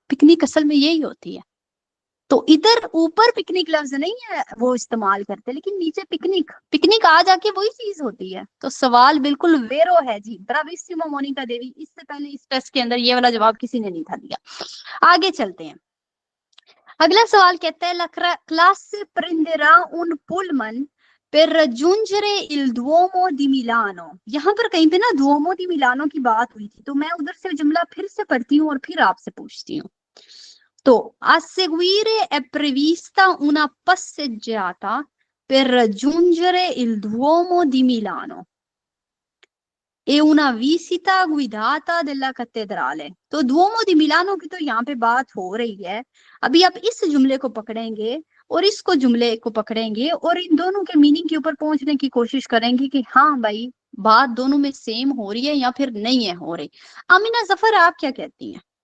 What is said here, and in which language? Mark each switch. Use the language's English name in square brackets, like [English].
[Hindi] Picnic असल में यही होती है। तो इधर ऊपर पिकनिक लफ्ज नहीं है वो इस्तेमाल करते, लेकिन नीचे पिकनिक, पिकनिक आ जाके वही चीज होती है। तो सवाल बिल्कुल वेरो है जी। ब्राविसिमा मोनिका देवी, इससे पहले इस टेस्ट के अंदर ये वाला जवाब किसी ने नहीं था दिया। आगे चलते हैं। अगला सवाल कहता है [Italian] ला classe prenderà un pullman per raggiungere il Duomo di Milano। [Hindi] यहाँ पर कहीं पे ना Duomo di Milano की बात हुई थी, तो मैं उधर से जुमला फिर से पढ़ती हूँ और फिर आपसे पूछती हूँ। [Italian] तो a seguire è prevista una passeggiata per raggiungere il Duomo di Milano e una visita guidata della cattedrale। [Hindi] तो दुओमो दी मिलानो की तो यहाँ पे बात हो रही है। अभी आप इस जुमले को पकड़ेंगे और इसको जुमले को पकड़ेंगे और इन दोनों के मीनिंग के ऊपर पहुंचने की कोशिश करेंगे कि हाँ भाई बात दोनों में सेम हो रही है या फिर नहीं है हो रही। आमिना जफर आप क्या कहती हैं?